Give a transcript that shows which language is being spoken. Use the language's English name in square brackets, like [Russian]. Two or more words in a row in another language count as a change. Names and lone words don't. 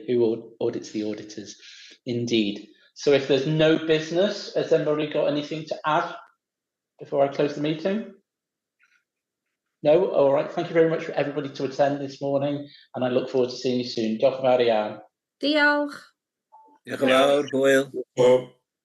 [English] Who audits the auditors? Indeed. So if there's no business, has anybody got anything to add before I close the meeting? No? All right. Thank you very much for everybody to attend this morning, and I look forward to seeing you soon. [Welsh] Diolch yn fawr iawn. Diolch. Diolch yn fawr, Hwyl.